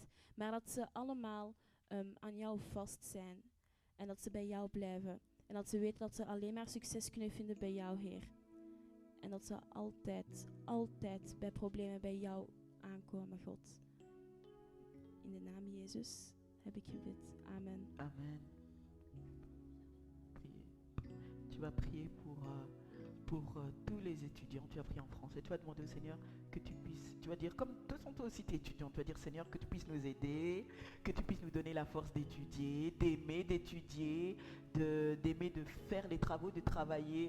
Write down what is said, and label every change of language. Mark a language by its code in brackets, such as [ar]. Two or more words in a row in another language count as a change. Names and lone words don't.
[nl] Maar dat ze allemaal aan jou vast zijn en dat ze bij jou blijven. En dat ze weten dat ze alleen maar succes kunnen vinden bij jou, Heer. En dat ze altijd bij problemen bij jou aankomen, God. In de naam Jezus heb ik gebid. Amen. [fr] Amen. Priez. Tu vas prier pour tous les étudiants. Tu vas prier en français. Tu vas demander au Seigneur que tu puisses, tu vas dire, comme de toute façon toi aussi tu es étudiant, tu vas dire Seigneur que tu puisses nous aider, que tu puisses nous donner la force d'étudier, d'étudier, d'aimer de faire les travaux, de travailler.